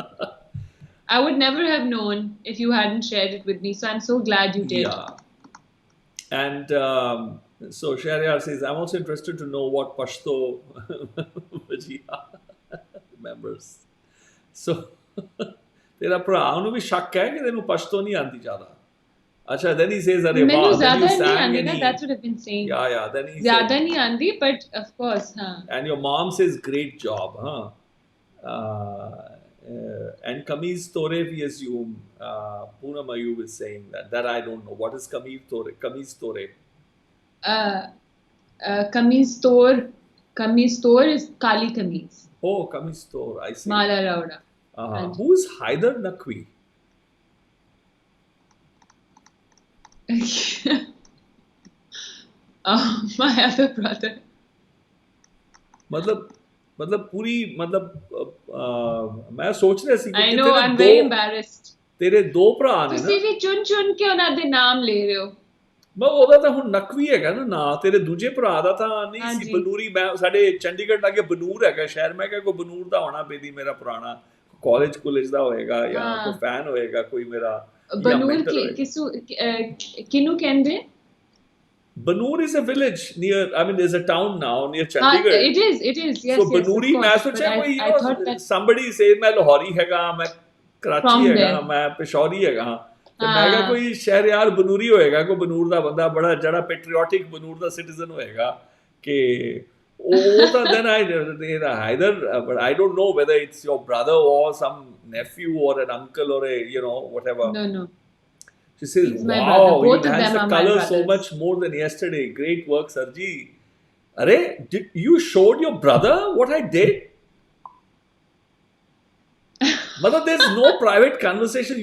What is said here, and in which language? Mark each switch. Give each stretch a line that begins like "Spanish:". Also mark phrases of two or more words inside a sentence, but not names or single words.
English: I would never have known if you hadn't shared it with me. So I'm so glad you did. Yeah. And so Shahryar says, I'm also interested to know what Pashto Wajiha remembers. So.
Punjabi: ਤੇਰਾ ਭਰਾ ਉਹਨੂੰ ਵੀ ਸ਼ੱਕ ਹੈ ਕਿ ਤੈਨੂੰ ਪਸ਼ਤੋ ਨਹੀਂ ਆਉਂਦੀ ਜ਼ਿਆਦਾ ਅੱਛਾ
English: then he says
Punjabi: ਅਰੇ ਵਾਹ ਮੈਨੂੰ ਜ਼ਿਆਦਾ ਨਹੀਂ ਆਉਂਦੀ ਨਾ
English: that's what I've been saying yeah then he
Punjabi: ਜ਼ਿਆਦਾ ਨਹੀਂ ਆਉਂਦੀ
English: but of course and your mom says great job and Kameez Tore we assume Poonam Ayub is saying that I don't know what is Kameez Tore Kameez Tore is Kali Kameez Kameez Tore I see Mala Rauda who is Ather Naqvi? My other brother.
Punjabi: ਮਤਲਬ ਪੂਰੀ ਮੈਂ ਸੋਚ ਰਿਹਾ ਸੀ
English: I know I'm very embarrassed.
Punjabi: ਤੇਰੇ ਦੋ ਭਰਾ ਨੇ ਨਾ ਤੁਸੀਂ ਵੀ ਚੁਣ ਕੇ ਉਹਨਾਂ ਦੇ ਨਾਮ ਲੈ ਰਹੇ ਹੋ ਮੈਂ ਉਹਦਾ ਤਾਂ ਹੁਣ ਨਕਵੀ ਹੈਗਾ ਨਾ ਤੇਰੇ ਦੂਜੇ ਭਰਾ ਦਾ ਤਾਂ ਨਹੀਂ ਸੀ ਬਨੂਰੀ ਮੈਂ ਸਾਡੇ ਚੰਡੀਗੜ੍ਹ ਲਾਗੇ ਬਨੂਰ ਹੈਗਾ ਸ਼ਹਿਰ ਮੈਂ ਕਿਹਾ ਕੋਈ ਬਨੂਰ ਦਾ ਹੋਣਾ ਬੇਦੀ ਮੇਰਾ ਪੁਰਾਣਾ ਕਾਲਜ ਦਾ ਹੋਏਗਾ ਜਾਂ ਕੋਈ ਫੈਨ ਹੋਏਗਾ ਕੋਈ ਮੇਰਾ ਬਨੂਰ ਕਿਨੂੰ ਕਹਿੰਦੇ
English: Banur is a village near I mean there's a town now near Chandigarh it is yes
Punjabi: so Banuri ਮੈਂ ਸੋਚਾ ਕੋਈ
English: somebody say
Punjabi: ਮੈਂ ਲਾਹੌਰੀ ਹੈਗਾ ਮੈਂ ਕਰਾਚੀ ਹੈਗਾ ਮੈਂ ਪਸ਼ੌਰੀ ਹੈਗਾ ਤੇ ਮੈਂ ਕਿਹਾ ਕੋਈ ਸ਼ਹਿਰ ਯਾਰ ਬਨੂਰੀ ਹੋਏਗਾ ਕੋਈ ਬਨੂਰ ਦਾ ਬੰਦਾ ਬੜਾ ਜਿਹੜਾ ਪੈਟਰੀਓਟਿਕ ਬਨੂਰ ਦਾ ਸਿਟੀਜ਼ਨ ਹੋਏਗਾ ਕਿ ਉਹ ਤਾਂ
English: then either but I don't know whether it's your brother or some nephew or an uncle or a whatever no she says wow you enhance the color so much more than yesterday great work Sarji Arey you showed your brother what I did Mother, there's no private conversation.